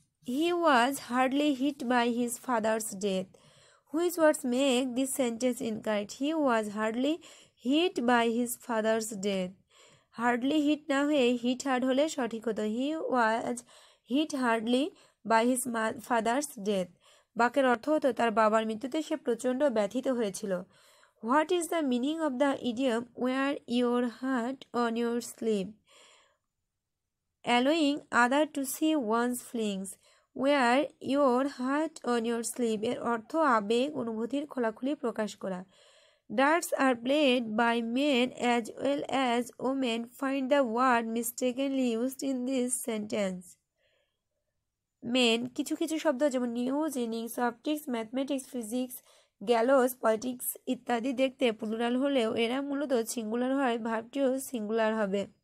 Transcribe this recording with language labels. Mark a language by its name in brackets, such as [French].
[English] He was hardly hit by his father's death. Which words make this sentence incorrect? He was hardly hit by his father's death. Hardly hit [Bangla] না হয়ে [English] hit hard [Bangla] হলে সঠিক হতো। [English] He was hit hardly by his father's death. [Bangla] বাক্যের অর্থ হতো তার বাবার মৃত্যুতে সে প্রচণ্ড ব্যথিত হয়েছিল। [English] What is the meaning of the idiom wear your heart on your sleeve? Allowing other to see one's feelings. Wear your heart on your sleeve [Bangla] এর অর্থ আবেগ অনুভূতির খোলাখুলি প্রকাশ করা। [English] Darts are played by men as well as women, find the word mistakenly used in this sentence. [Bangla] Main কিছু কিছু শব্দ যেমন news, innings, optics, mathematics, physics, গ্যালোস, politics ইত্যাদি দেখতে প্লুরাল হলেও এরা মূলত সিঙ্গুলার হয়, ভার্বটিও সিঙ্গুলার হবে।